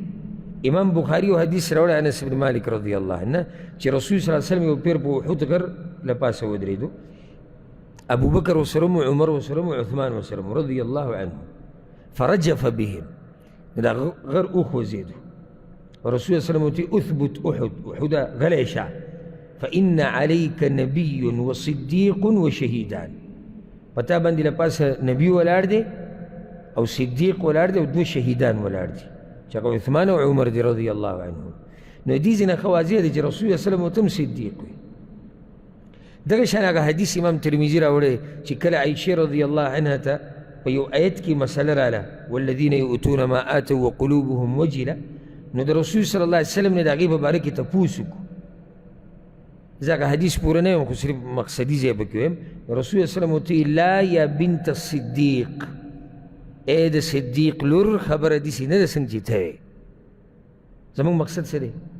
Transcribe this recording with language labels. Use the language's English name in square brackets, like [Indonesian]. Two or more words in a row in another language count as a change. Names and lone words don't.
[Pashto] امام بخاري یو حدیث راوړی انس بن مالک [Arabic] رضی الله عنه [Pashto] چې رسول [Arabic] صلی الله علیه وسلم [Pashto] یو پیر په احد غر له پاسه ودرېدو. ابوبکر ورسره و عمر ورسره و عثمان ورسره و [Arabic] رضی الله عنه فرجف بهم. [Pashto] دا غر وخوځېدو. رسول [Arabic] صلی الله علیه وسلم اثبت احد احد [Pashto] غلی شه [Arabic] فإن عليك نبي وصديق وشهيدان. [Pashto] پتا باندې له پاسه نبي ولاړ دی او صدیق ولاړ دی او دوه شهیدان ولاړ دي چې هغه عثمان او عمر دی [Arabic] رضی الله عنهم. [Pashto] نو دې ځینې ښه واضح دی چې رسول الله [Arabic] صلی الله علیه وسلم [Pashto] ورته هم صدیق وي. دغه شان هغه حدیث امام ترمذي راوړی چې کله عایشې [Arabic] رضی الله عنها [Pashto] ته په یو آیت کې مسله راله [Arabic] والذین یؤتون ما آتوا وقلوبهم وجله. [Pashto] نو د رسول [Arabic] صلی الله علیه وسلم [Pashto] نه د هغې په باره کې تپوس وکړو. زه هغه حدیث پوره نه یم خو صرف مقصدي ځای پکې ویم. رسول [Arabic] صلی الله علیه وسلم [Pashto] ورته [Arabic] لا یا بنت الصدیق [Pashto] ای د صدیق لور خبره داسې نه ده څنګه چې ته یې. زموږ مقصد څه دی؟